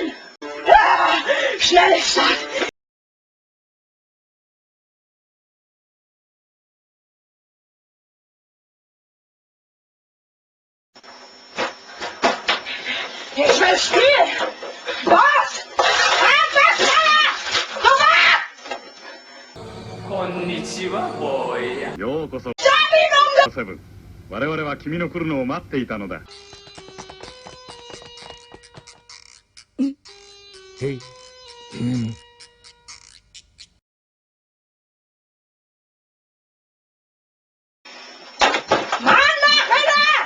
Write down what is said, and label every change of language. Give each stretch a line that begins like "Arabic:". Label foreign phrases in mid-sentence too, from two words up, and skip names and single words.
German: Ah, schnelle Start! Ich will spielen! Was? Einfach schneller! Sofort!
Japanese: こんにちは、ボーイや。ようこそ Sabinung! セブン。我々は君の来るのを待っていたのだ。へい。
German: Mann, mach weiter!